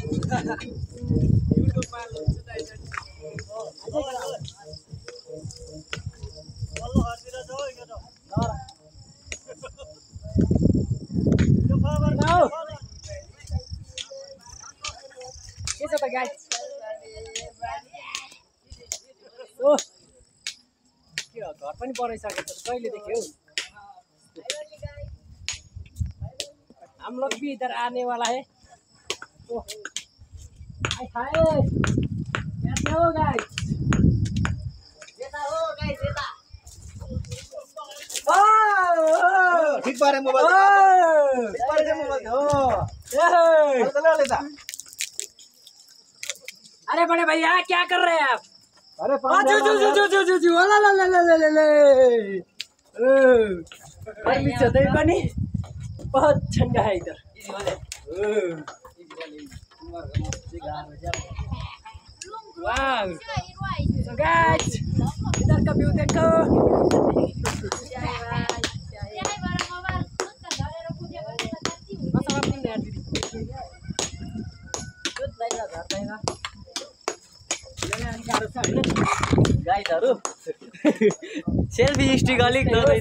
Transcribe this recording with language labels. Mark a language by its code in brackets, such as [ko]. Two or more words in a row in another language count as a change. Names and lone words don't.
[ne] के छ त गाइज? ओ के हो, घर पनि बनाइसकेको छ। कहिले देख्यौ? [hi] हम लोग भी इधर आने वाला है। ओ हाय हाय, कैसे हो गाइज? ठीक बारे मोबाइल अरे बड़े भैया क्या कर रहे हैं आप? अरे [ne] गर्मी छ त्यही पनि [hi] बहुत ठंडा है इधर। वाह, [en] so guys, [hi] इधर का व्यू देखो। [ne] गाइजहरु [en] selfie stick [ne] अलिक नरहेछ।